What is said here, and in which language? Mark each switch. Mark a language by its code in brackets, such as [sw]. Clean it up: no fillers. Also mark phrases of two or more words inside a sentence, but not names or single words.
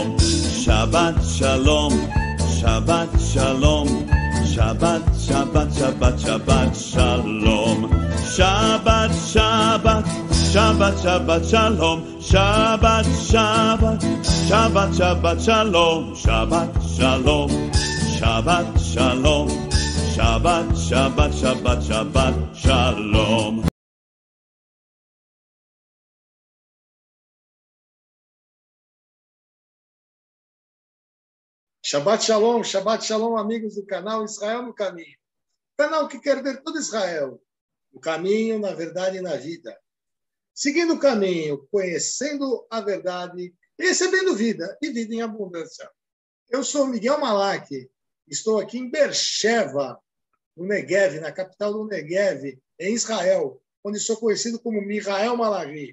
[he] שבת שלום, שבת שלום, שבת, שבת, שבת, שבת שלום, שבת, שבת, שבת, שבת שלום, שבת, שבת, שבת, שבת שלום, שבת שלום, שבת שלום, שבת, שבת, שבת, שבת שלום. שבת שלום, [pt] amigos do canal Israel no Caminho. Canal que quer ver todo Israel no caminho, na verdade e na vida. Seguindo o caminho, conhecendo a verdade e recebendo vida, e vida em abundância. Eu sou Miguel Malak, estou aqui em Beersheva, no Negev, na capital do Negev, em Israel, onde sou conhecido como Michael Malari.